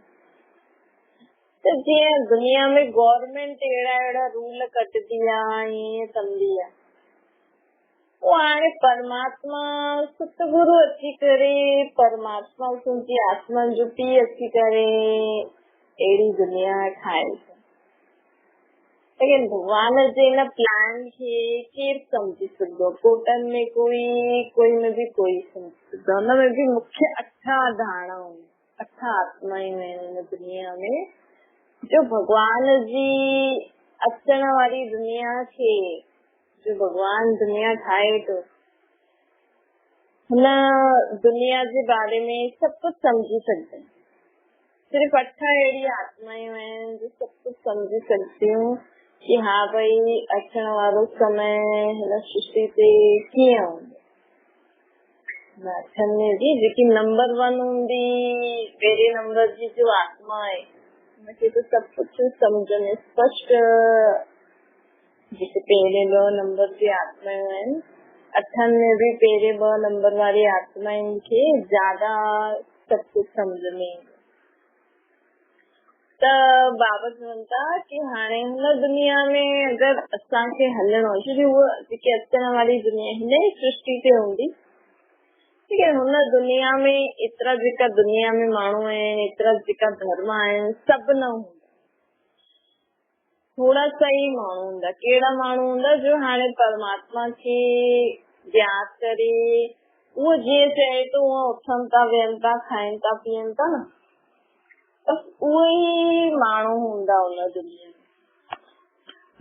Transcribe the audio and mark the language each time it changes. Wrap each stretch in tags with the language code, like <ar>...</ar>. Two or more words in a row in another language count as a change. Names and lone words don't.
<sd>त जीअं दुनिया में गवर्नमेंट अहिड़ा रूल कढंदी आहे ईअं कंदी आहे, पोइ हाणे परमात्मा सतगुरु अची करे, परमात्मा तुंहिंजी आत्मा जो पीउ अची करे अहिड़ी दुनिया ठाहे। लेकिन भगवान जे हिन प्लान खे केरु सम्झी सघंदो? कोटन में कोई में भी कोई सम्झी सघंदो। हुन में भी मुख्य 8 धारणा 8 आत्मायूं आहिनि हिन दुनिया में, जो भगवान जी अचण वारी दुनिया खे, जो भगवान दुनिया ठाहे थो, हुन दुनिया जे बारे में सभु कुछ सम्झी सघंदा आहिनि। सिर्फ़ 8 अहिड़ी आत्मायूं आहिनि जो सभु कुछ सम्झी सघंदियूं कि हाँ भाई अचण वारो समय हिन सृष्टि ते कीअं हूंदो। 8 में भी जेकी नंबर 1 हूंदी, पहिरें नंबर जी जो आत्मा आहे उनखे तो सभु कुछ सम्झ में स्पष्ट, जेके पहिरें 2 नंबर जी आत्मायूं आहिनि, 8 में भी पहिरें 2 नंबर वारी आत्माउनि खे ज्यादा सभु कुछ सम्झ में। त बाबा चवनि था कि हाणे हुन दुनिया में अगरि असांखे हलणो, छो जो उहा जेकी अचण वारी दुनिया हिन ई सृष्टि ते हूंदी,</sd> <hi>ठीक है।</hi> <sd>हुन दुनिया में एतिरा जेका दुनिया में माण्हू आहिनि, एतिरा जेका धर्म आहिनि, सभु न हूंदा, थोड़ा सा ई माण्हू हूंदा। कहिड़ा माण्हू हूंदा जो हाणे परमात्मा खे यादि करे, उहो जीअं चए थो उहो उथनि था, वेहनि था, खाइनि था, पीअनि था न, बसि उहे ई माण्हू हूंदा हुन दुनिया में।</sd>